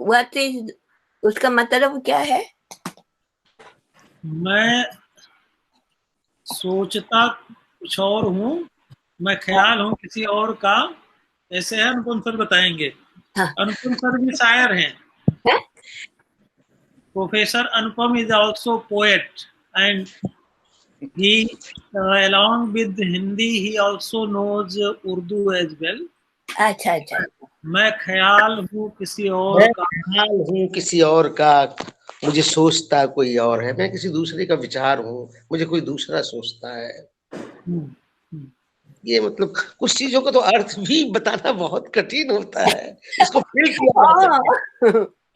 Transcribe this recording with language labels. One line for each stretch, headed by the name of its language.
English: What is
Hindi: उसका मतलब क्या है? मैं सोचता कुछ और हूँ, मैं ख्याल हूँ किसी और का, ऐसे है। अनुपम सर बताएंगे। अनुपम सर भी शायर हैं।
English: Professor Anupam is also poet and he along with Hindi he also knows Urdu as well.
Hindi: अच्छा अच्छा। मैं ख्याल हूँ किसी और का, ख्याल हूँ किसी और का, मुझे सोचता कोई और है। मैं किसी दूसरे का विचार हूँ, मुझे कोई दूसरा सोचता है। ये मतलब कुछ चीजों का तो अर्थ भी बताना बहुत कठिन होता है, इसको फील किया जा सकता है।